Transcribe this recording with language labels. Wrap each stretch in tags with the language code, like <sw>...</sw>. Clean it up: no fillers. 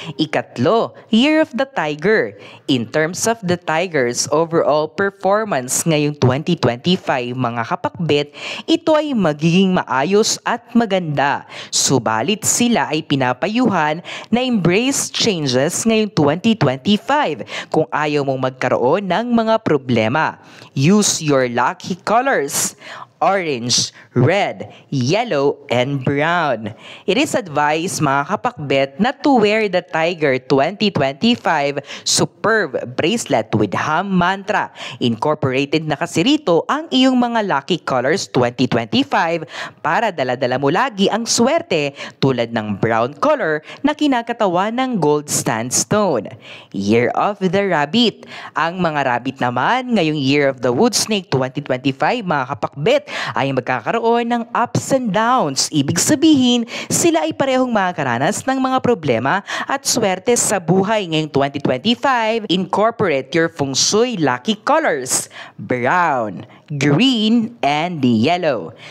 <tl>Ikatlo, Year of the Tiger.</tl> <en>In terms of the Tiger's overall performance</en> <tl>ngayong 2025 mga kapakbet, ito ay magiging maayos at maganda. Subalit sila ay pinapayuhan na</tl> <en>embrace changes</en> <tl>ngayong 2025 kung ayaw mong magkaroon ng mga problema.</tl> <en>Use your lucky colors: orange, red, yellow, and brown. It is advised mga kapakbet na to wear the Tiger 2025 Superb Bracelet with Ham Mantra.</en> <tl>Incorporated na kasi rito ang iyong mga lucky colors 2025 para dala-dala mo lagi ang swerte, tulad ng brown color na kinakatawan ng gold sandstone. Year of the Rabbit. Ang mga rabbit naman ngayong Year of the Wood Snake 2025 mga kapakbet ay magkakaroon ng ups and downs. Ibig sabihin, sila ay parehong makakaranas ng mga problema at swerte sa buhay ngayong 2025.</tl> <en>Incorporate your Feng Shui lucky colors: brown, green, and yellow.</en>